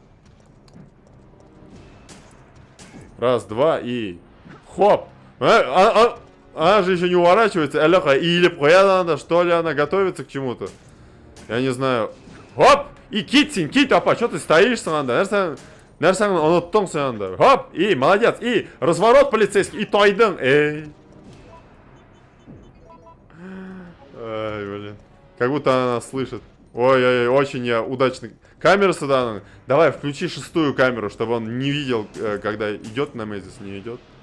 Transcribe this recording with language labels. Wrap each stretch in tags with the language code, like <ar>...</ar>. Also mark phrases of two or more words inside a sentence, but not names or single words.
<ru>Раз, два и... Хоп! Она же еще не уворачивается. Алёха, или надо, что ли, она готовится к чему-то. Я не знаю. Хоп! И кит, опа, что ты стоишь, надо?</ru> <tt>Нәрсәң оныттың сен.</tt> <ru>Хоп! И молодец! И разворот полицейский! И тойдың! Эй! Ай, блин. Как будто она слышит. Ой, очень я удачный. Камера сюда. Давай, включи шестую камеру, чтобы он не видел, когда идет на Мезис, не идет.</ru>